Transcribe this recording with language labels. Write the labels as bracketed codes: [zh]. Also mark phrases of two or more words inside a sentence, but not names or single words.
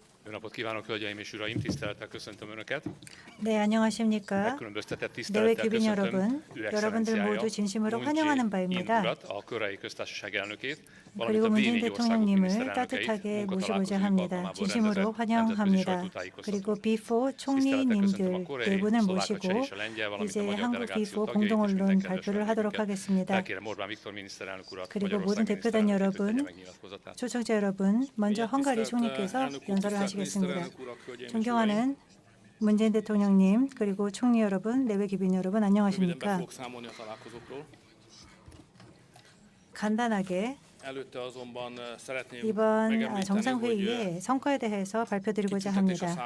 [hu] Jó napot kívánok, hölgyeim és uraim! Tisztelettel köszöntöm Önöket. [ko] 네, 안녕하십니까. [hu] Megkülönböztetett [ko] 내외 [hu] tisztelettel [ko] 귀빈 [hu] köszöntöm [ko] 여러분, [hu] Ő [ko] 여러분들 [hu] Excellenciája 모두 진심으로 Moon [ko] 환영하는 [hu] Jae-in [ko] 바입니다. [hu] urat, a Koreai Köztársaság elnökét, valamint [ko] 그리고 [hu] a [ko] 문재인 [hu] B4 országok [ko] 대통령님을 [hu] miniszterelnökeit [ko] 따뜻하게 모시고자 [hu] munkatalálkozójuk [ko] 합니다. [hu] alkalmából [ko] 진심으로 [hu] rendezett nemzetközi [ko] 환영합니다. [hu] sajtótájékoztatón. [ko] 그리고 B4 [hu] tisztelettel köszöntöm a [ko] 총리님들 [hu] koreai, [ko] 네 분을 [hu] szlovák, a cseh [ko] 모시고 [hu] és a lengyel, valamint [ko] 이제 [hu] a magyar [ko] 한국 [hu] delegáció [ko] B4 [hu] tagjait és [ko] 공동 [hu] minden [ko] 언론 [hu] kedves [ko] 발표를 하도록 [hu] vendégünket. [ko] 하겠습니다. [hu] Felkérem Orbán Viktor miniszterelnök urat, [ko] 그리고 [hu] Magyarország [ko] 모든 대표단 [hu] miniszterelnökét, hogy [ko] 여러분, [hu] tegye meg nyilatkozatát. [ko] 초청자 여러분, 먼저 헝가리 총리께서 연설을 하시겠습니다. 존경하는 문재인 대통령님, 그리고 총리 여러분, 내외 귀빈 여러분, 안녕하십니까? 간단하게 이번 정상회의의 성과에 대해서 발표드리고자 합니다.